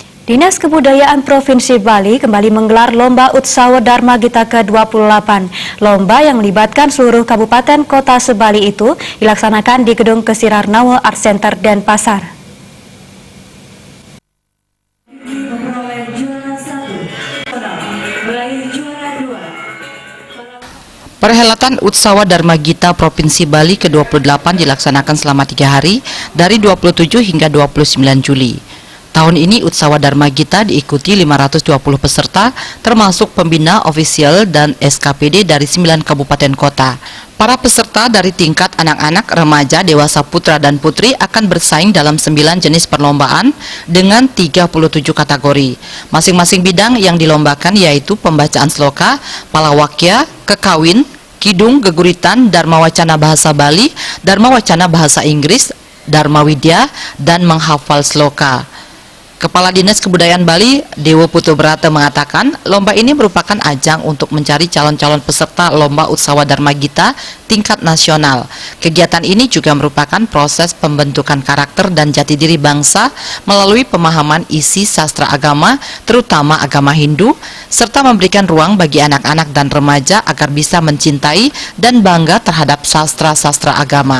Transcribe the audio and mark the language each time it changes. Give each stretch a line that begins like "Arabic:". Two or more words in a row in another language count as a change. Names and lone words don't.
Indonesian: Dinas Kebudayaan Provinsi Bali kembali menggelar Lomba Utsawa Dharma Gita ke-28. Lomba yang melibatkan seluruh kabupaten kota se-Bali itu dilaksanakan di Gedung Kesirarnawa Art Center Denpasar. Perhelatan Utsawa Dharma Gita Provinsi Bali ke-28 dilaksanakan selama 3 hari dari 27 hingga 29 Juli. Tahun ini Utsawa Dharma Gita diikuti 520 peserta termasuk pembina ofisial dan SKPD dari 9 kabupaten kota. Para peserta dari tingkat anak-anak, remaja, dewasa, putra dan putri akan bersaing dalam 9 jenis perlombaan dengan 37 kategori. Masing-masing bidang yang dilombakan yaitu pembacaan sloka, palawakya, kekawin, kidung, geguritan, dharma wacana bahasa Bali, dharma wacana bahasa Inggris, dharma widya, dan menghafal sloka. Kepala Dinas Kebudayaan Bali, Dewo Putu Brata mengatakan, lomba ini merupakan ajang untuk mencari calon-calon peserta Lomba Utsawa Dharma Gita tingkat nasional. Kegiatan ini juga merupakan proses pembentukan karakter dan jati diri bangsa melalui pemahaman isi sastra agama, terutama agama Hindu, serta memberikan ruang bagi anak-anak dan remaja agar bisa mencintai dan bangga terhadap sastra-sastra agama.